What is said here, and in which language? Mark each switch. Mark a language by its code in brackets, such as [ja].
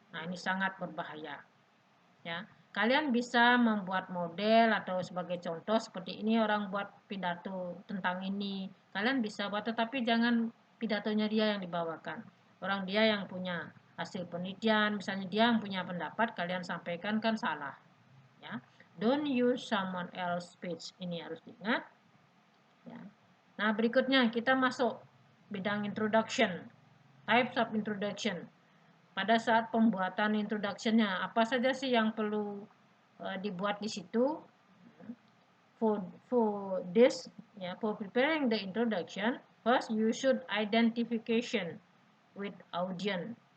[id] Nah, ini sangat berbahaya. Ya, kalian bisa membuat model atau sebagai contoh seperti ini orang buat pidato tentang ini. Kalian bisa buat, tetapi jangan pidatonya dia yang dibawakan. Orang dia yang punya hasil penelitian, misalnya dia yang punya pendapat, kalian sampaikan kan salah. [en] Ya, don't use someone else speech. [id] Ini harus diingat. Ya. Nah, berikutnya kita masuk bidang introduction. [en] Types of introduction. [id] Pada saat pembuatan introduction-nya, apa saja sih yang perlu dibuat di situ? [en] For this, for preparing the introduction, first you should identification with audience.